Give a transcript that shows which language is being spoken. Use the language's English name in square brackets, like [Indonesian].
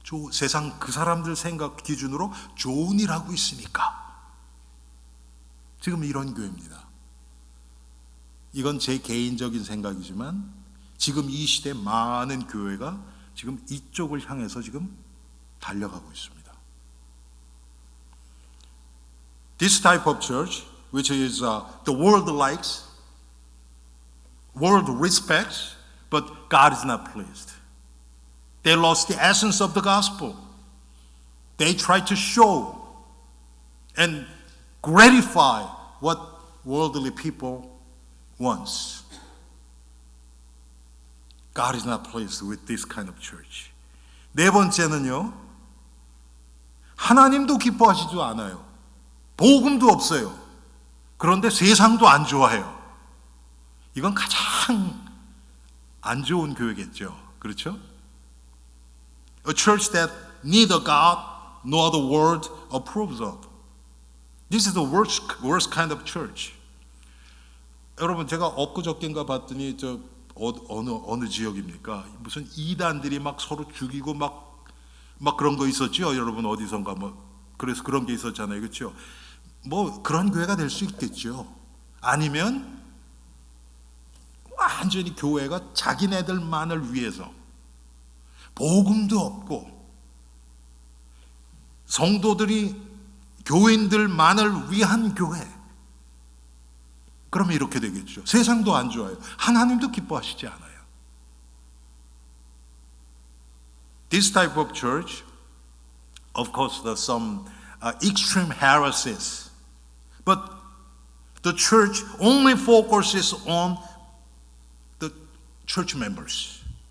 [Korean] 세상 그 사람들 생각 기준으로 좋은 일 하고 있으니까. 지금 이런 교회입니다. 이건 제 개인적인 생각이지만 지금 이 시대 많은 교회가 지금 이쪽을 향해서 지금 달려가고 있습니다. [English] This type of church, which is the world likes, world respects, but God is not pleased. They lost the essence of the gospel. They try to show and gratify what worldly people wants. God is not pleased with this kind of church. [Korean] 네 번째는요, 하나님도 기뻐하시지 않아요. 복음도 없어요. 그런데 세상도 안 좋아해요. 이건 가장 안 좋은 교회겠죠. 그렇죠? [English] A church that neither God nor the world approves of. This is the worst kind of church. [Korean] 여러분, 제가 엊그저께인가 봤더니 어느 지역입니까? 무슨 이단들이 막 서로 죽이고 막 그런 거 있었죠. 여러분 어디선가 그래서 그런 게 있었잖아요. 그렇죠? 그런 교회가 될 수 있겠죠. 아니면 완전히 교회가 자기네들만을 위해서 복음도 없고 성도들이 교인들만을 위한 교회. 그러면 이렇게 되겠죠. 세상도 안 좋아요. 하나님도 기뻐하시지 않아요. [English] This type of church, of course, there's some extreme heresies, but the church only focuses on the church members.